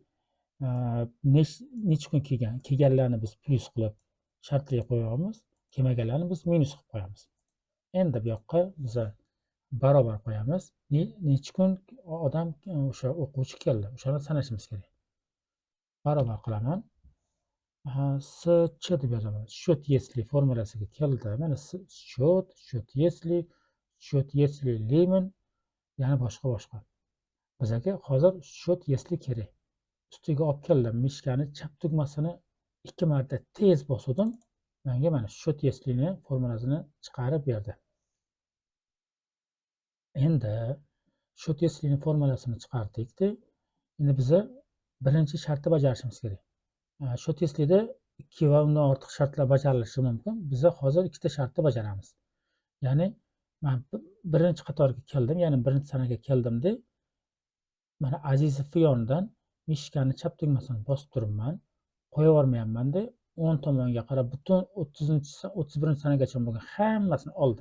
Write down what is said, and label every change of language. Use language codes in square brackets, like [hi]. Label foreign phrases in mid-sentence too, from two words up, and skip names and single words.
[uz] Necha kun kelganlarni biz plyus qilib shartli qo'yamiz, kelmaganlarni biz minus qilib qo'yamiz. Endi bu yoqqa biza barobar qo'yamiz. Necha kun odam o'sha o'quvchi keldi, o'shani sanashimiz kerak. Barobar qilaman. Счет deb yozaman. [ru] Счет если [uz] formulasiga keldi. Mana [ru] счет если [uz] limit, yana boshqa. Bizga hozir [ru] счет если [uz] kerak. Ustiga olib keldim. Mishkani chap tugmasini 2 marta tez bosdim. Menga mana [ru] счет если [uz] ni formulasini chiqarib berdi. Endi [ru] счет если [uz] ni formulasini chiqardik-da. Endi biza birinchi shartni bajarishimiz kerak. [ru] Счет если [uz] da 2 va undan ortiq shartlar bajarilishi mumkin. Biza hozir ikkita shartni bajaramiz. Ya'ni men birinchi qatorga keldim, ya'ni birinchi sanaga keldim-da. Mana Azizov yonidan mishkani chap tugmasini bosib turibman. Qo'yib yubormayapman-da. 10 tomonga qarab butun 31 sanagacha bo'lgan hammasini oldim.